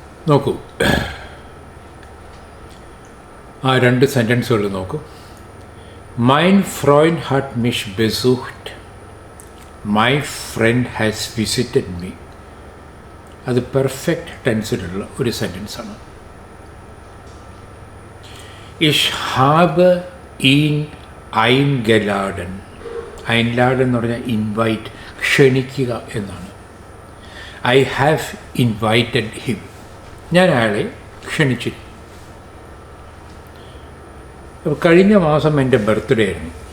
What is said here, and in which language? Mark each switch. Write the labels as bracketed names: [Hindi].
[Malayalam] നോക്കൂ, ആ 2 സെൻറ്റൻസുകൾ നോക്കൂ. [German] മൈൻ ഫ്രോയിൻഡ് ഹാട്ട് മിഷ് ബെസൂഹ്റ്റ്, [English] My friend has visited me. [Malayalam] അത് പെർഫെക്റ്റ് ടെൻസിലുള്ള ഒരു സെൻറ്റൻസാണ്. [German] Ich habe ihn eingeladen. [Malayalam] Einladen എന്ന് പറഞ്ഞാൽ ഇൻവൈറ്റ്, ക്ഷണിക്കുക എന്നാണ്. [English] I have invited him. [Malayalam] ഞാൻ അയാളെ ക്ഷണിച്ചിരുന്നു. കഴിഞ്ഞ മാസം എൻ്റെ ബർത്ത്ഡേ ആയിരുന്നു.